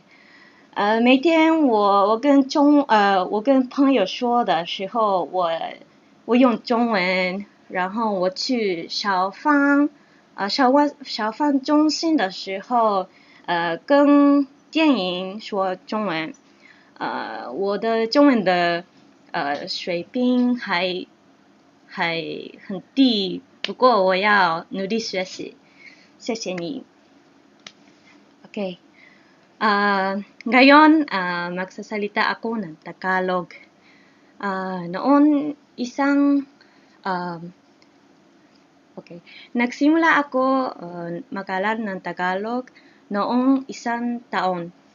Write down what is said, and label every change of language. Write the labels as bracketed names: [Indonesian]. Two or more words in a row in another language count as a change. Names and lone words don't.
[Chinese] 每天我跟朋友说的时候，我用中文，然后我去小贩中心的时候，跟店员说中文。我的中文的水平还很低，不过我要努力学习。谢谢你。OK。 [Filipino] Ngayon, magsasalita ako ng Tagalog. Noon, okay. Nagsimula ako mag-aral ng Tagalog noong 1 taon.